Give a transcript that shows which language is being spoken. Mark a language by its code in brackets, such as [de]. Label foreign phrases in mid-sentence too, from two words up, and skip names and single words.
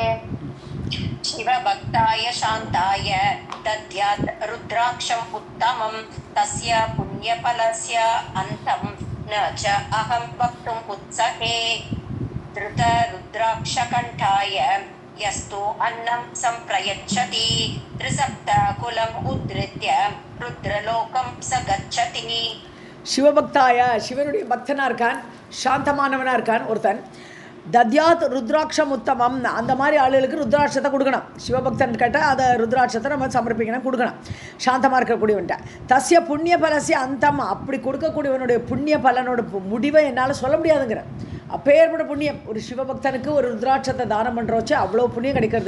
[sa] शिवभक्ताय शान्ताय दद्यात् रुद्राक्षम् उत्तमं तस्य पुण्यफलस्य अन्तं न च अहं वक्तुम् उत्सहे. धृतरुद्राक्षकण्ठाय यस्तु अन्नं सम्प्रयच्छति त्रिसप्तकुलम् उद्धृत्य रुद्रलोकं स गच्छति. [ta] சிவபக்தாய சிவனுடைய பக்தனாக இருக்கான், சாந்தமானவனாக இருக்கான் ஒருத்தன். [sa] दद्यात् रुद्राक्षम् उत्तमम् [ta] அந்த மாதிரி ஆளுகளுக்கு ருத்ராட்சத்தை கொடுக்கணும். சிவபக்தன் கேட்டால் அதை ருத்ராட்சத்தை நம்ம சமர்ப்பிக்கணும், கொடுக்கணும். சாந்தமாக இருக்கக்கூடியவன்ட்ட [sa] तस्य पुण्य फलस्य अन्तम् [ta] அப்படி கொடுக்கக்கூடியவனுடைய புண்ணிய பலனோட முடிவை என்னால் சொல்ல முடியாதுங்கிற அப்பேற்பட்ட புண்ணியம் ஒரு சிவபக்தனுக்கு ஒரு ருத்ராட்சத்தை தானம் பண்ணுறோச்சு அவ்வளோ புண்ணியம் கிடைக்கிறது.